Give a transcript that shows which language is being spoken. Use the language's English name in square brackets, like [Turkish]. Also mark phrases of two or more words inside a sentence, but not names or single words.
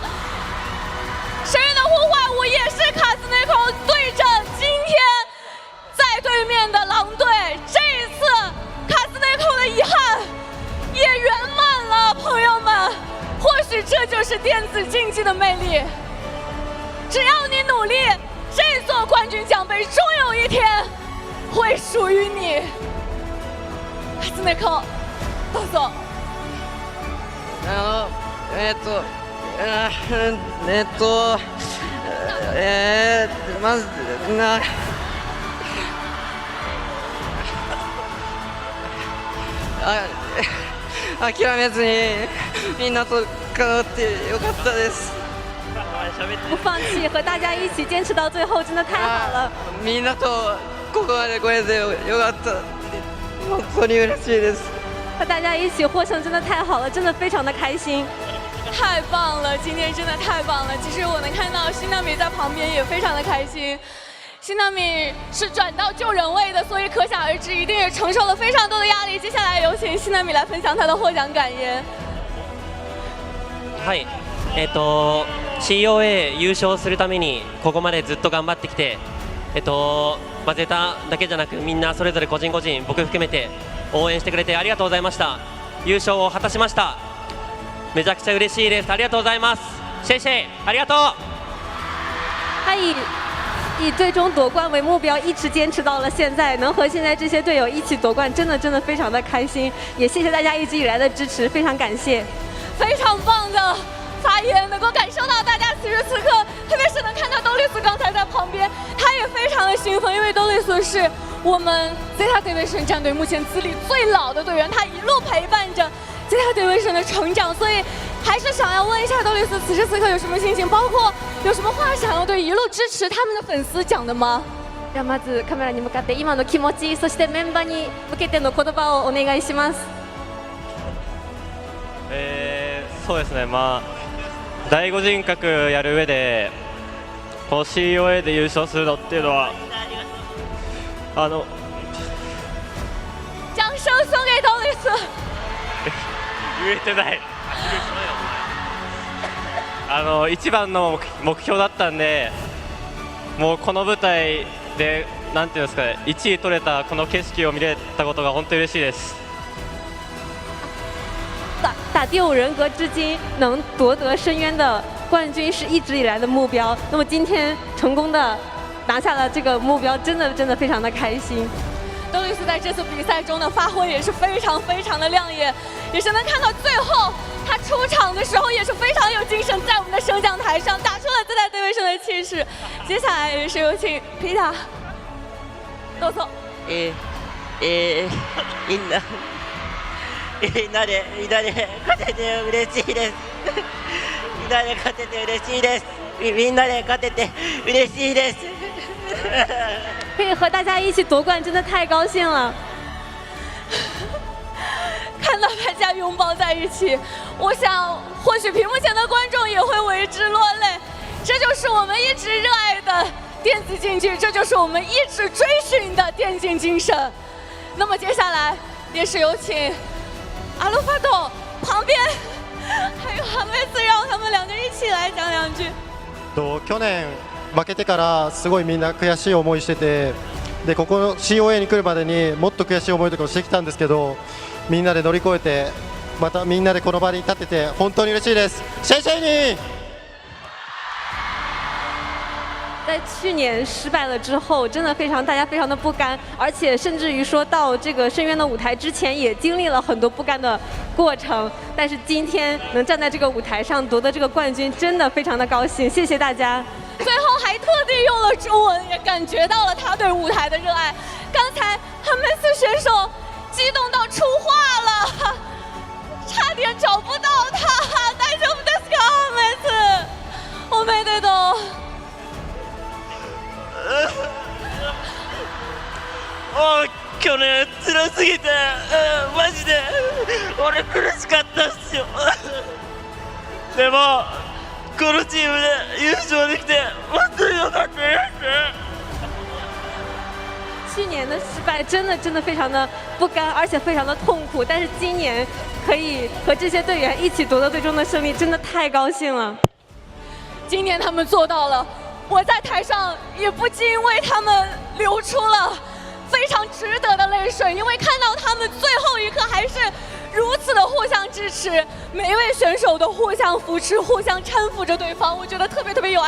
[Chinese] 神人的呼唤舞也是卡斯内克对阵今天在对面的狼队，这一次卡斯内克的遗憾也圆满了，朋友们。或许这就是电子竞技的魅力。只要你努力，这座冠军奖杯终有一天会属于你。卡斯内克， [Japanese] どうぞ。まず諦めずにみんなと関わってよかったです。 [Chinese] 不放弃，和大家一起坚持到最后，真的太好了。 [Japanese] みんなとここまで来れてよかった。本当に嬉しいです。 [Chinese] 和大家一起获胜真的太好了，真的非常的开心。太棒了，今天真的太棒了。其实我能看到新纳米在旁边也非常的开心。新纳米是转到救人位的，所以可想而知，一定也承受了非常多的压力。接下来有请新纳米来分享他的获奖感言。 [Japanese] はい、COA 優勝するためにここまでずっと頑張ってきて、ゼタだけじゃなくみんなそれぞれ個人個人僕含めて応援してくれてありがとうございました。優勝を果たしました。めちゃくちゃ嬉しいです。ありがとうございます。 [Chinese] 谢谢，ありがとう。他以最终夺冠为目标，一直坚持到了现在，能和现在这些队友一起夺冠，真的非常的开心。也谢谢大家一直以来的支持，非常感谢。非常棒的发言，能够感受到大家此时此刻，特别是能看到兜利斯刚才在旁边，他也非常的兴奋，因为兜利斯是我们 ZETA 对位神战队目前资历最老的队员，他一路陪伴着 ZETA 对位神的成长，所以还是想要问一下兜利斯，此时此刻有什么心情，包括有什么话想要对一路支持他们的粉丝讲的吗？ [Japanese] ではまずカメラに向かって今の気持ち、そしてメンバーに向けての言葉をお願いします。そうですね、第5人格やる上でこの COA で優勝するのっていうのは [Chinese] 掌声送给兜利斯。 [Japanese] 言えてない。一番の目標だったんで、もうこの舞台でなんていうんですかね、1位取れたこの景色を見れたことが本当に嬉しいです。 [Chinese] 打第5人格至今能夺得深渊的冠军是一直以来的目标，那么今天成功的拿下了这个目标，真的非常的开心。兜利斯在这次比赛中的发挥也是非常的亮眼，也是能看到最后他出场的时候也是非常有精神，在我们的升降台上打出了ZETA对位神的气势。接下来也是有请皮塔， [Japanese] どうぞ。みんなで勝てて嬉しいです。みんなで勝てて嬉しいです。みんなで勝てて嬉しいです。 [Chinese] 可以和大家一起夺冠，真的太高兴了。看到大家拥抱在一起，我想或许屏幕前的观众也会为之落泪。这就是我们一直热爱的电子竞技，这就是我们一直追寻的电竞精神。那么接下来也是有请阿鲁法斗旁边还有哈梅斯，让他们两个一起来讲两句。 [Japanese] 去年負けてからすごいみんな悔しい思いしてて、でここの COA に来るまでにもっと悔しい思いとかをしてきたんですけど、みんなで乗り越えてまたみんなでこの場に立てて本当に嬉しいです。 [Chinese] 谢谢你。在去年失败了之后，真的大家非常的不甘，而且甚至于说到这个深渊的舞台之前，也经历了很多不甘的过程。但是今天能站在这个舞台上夺得这个冠军，真的非常的高兴，谢谢大家。最后还特地用了中文，也感觉到了他对舞台的热爱。刚才汉梅斯选手激动到出话了，差点找不到他。 [Japanese] 大丈夫ですか、汉梅斯？おめでとう。去年辛すぎて、マジで俺苦しかったっすよ。でもこのチームで優勝できて本当に良かったです。 [Chinese] 去年的失败真的非常的不甘，而且非常的痛苦。但是今年可以和这些队员一起夺得最终的胜利，真的太高兴了。今年他们做到了，我在台上也不禁为他们流出了非常值得的泪水，因为看到他们最后一刻还是如此的互相支持，每一位选手都互相扶持、互相搀扶着对方，我觉得特别有爱。